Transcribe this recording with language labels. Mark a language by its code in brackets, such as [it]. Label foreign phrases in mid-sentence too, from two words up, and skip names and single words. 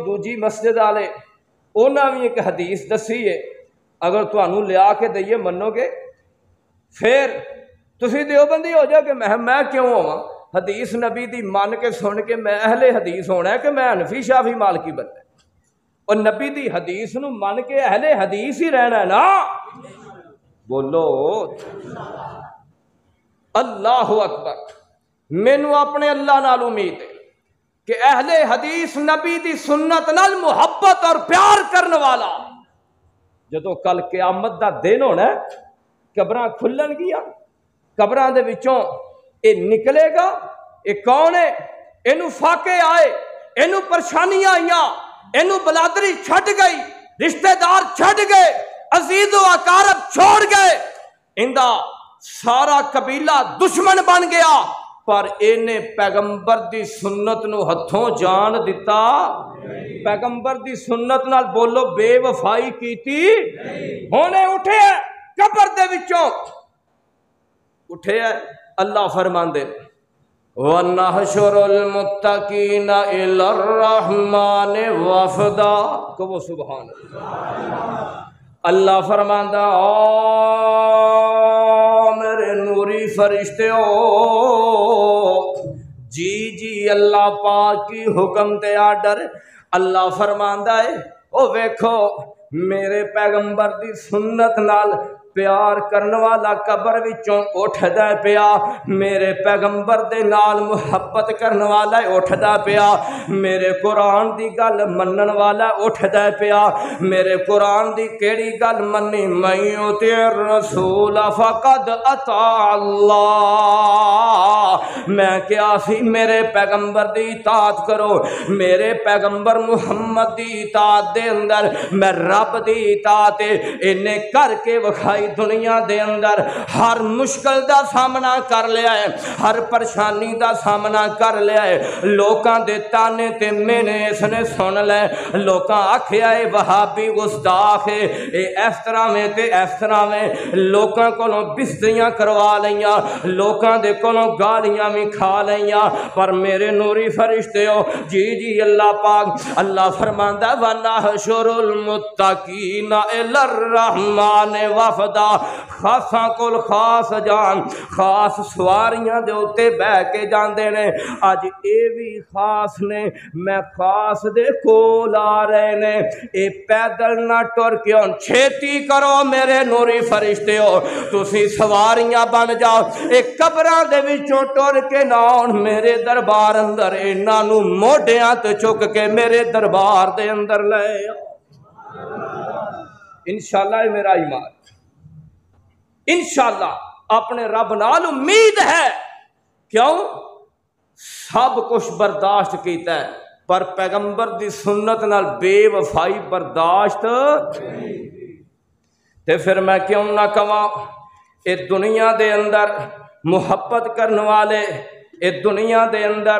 [pa] دوجی مسجد والے انہاں بھی ایک حدیث دسی ہے، اگر تانوں لیا کے دئیے منو گے پھر تسی دیوبندی ہو جاؤ کہ میں کیوں ہوا، حدیث نبی دی من کے سن کے میں اہل حدیث ہونا ہے کہ میں حنفی شافعی مالکی بننا ہے، اور نبی دی حدیث نو من کے اہل حدیث ہی رہنا ہے نا، بولو [ar] اللہ اکبر۔ [pa] مینوں اپنے اللہ نال امید ہے کہ اہل حدیث نبی دی سنت نال محبت اور پیار کرن والا جدو کل قیامت دا دن ہونا ہے، قبراں کھلن گیا، قبراں دے وچوں اے نکلے گا، اے کون ہے، اینو فاقے آئے، اینو پریشانیاں آئیاں، اینو بلادری چھٹ گئی، رشتہ دار چھٹ گئے، عزیز و اقارب چھوڑ گئے، اندہ سارا قبیلہ دشمن بن گیا، پر اینے پیغمبر دی سنت نو ہتھوں جان دیتا، پیغمبر دی سنت نال بولو بے وفائی کیتی، ہونے اٹھے ہیں قبر دے وچوں، اٹھے ہیں، اللہ فرمان دے [ar] وَنَحْشُرُ الْمُتَّقِينَ إِلَى الرَّحْمَنِ وَفْدًا، [pa] کہو [ar] سبحان اللہ۔ [pa] اللہ فرماندا میرے نوری فرشتے ہو، جی جی اللہ پاک کی حکم تے آڈر، اللہ فرماندا ہے او ویکھو میرے پیغمبر دی سنت نال پیار کرن والا قبر وچوں اٹھدا پیا، میرے پیغمبر دے نال محبت کرن والا اٹھدا پیا، میرے قرآن دی گل منن والا اٹھدا پیا، میرے قرآن دی کیڑی گل منی، [ar] من یطع الرسول فقد اطاع اللہ، [pa] میں کیا سی میرے پیغمبر دی اطاعت کرو، میرے پیغمبر محمد دی اطاعت دے اندر میں رب دی اطاعت انہیں کر کے وکھائی، دنیا دے اندر ہر مشکل دا سامنا کر لیا ہے، ہر پریشانی دا سامنا کر لیا ہے، لوکاں دے تانے تے مینے اس نے سن لے، لوکاں آکھیا ہے وہابی گستاخ ہے، اے اس طرح میں تے اس طرح میں، لوکاں کولوں بستریاں کروا لیاں، لوکاں دے کولوں گالیاں بھی کھا لیاں، پر میرے نوری فرشتے ہو، جی جی اللہ پاک اللہ فرماندا [ar] وَنَحْشُرُ الْمُتَّقِينَ إِلَى الرَّحْمَنِ وَفْدًا، [pa] خاصاں کول خاص جان، خاص سواریاں دے اتے بہ کے جاندے نے، اج اے بھی خاص نے، میں خاص دے کول آ رہے نے، اے پیدل نہ ٹر کے ہن چھیتی کرو میرے نوری فرشتے ہو، تسی سواریاں بن جاؤ، اے قبراں دے وچوں ٹر کے نہ آن میرے دربار اندر، انہاں نو موڈیاں تے چک کے میرے دربار دے اندر لے آؤ۔ انشاءاللہ [ur] یہ میرا ایمان، [pa] انشاءاللہ اپنے رب نال امید ہے، کیوں سب کچھ برداشت کیتا ہے پر پیغمبر دی سنت نال بے وفائی برداشت، تے پھر میں کیوں نہ کہاں اے دنیا دے اندر محبت کرنے والے، اے دنیا دے اندر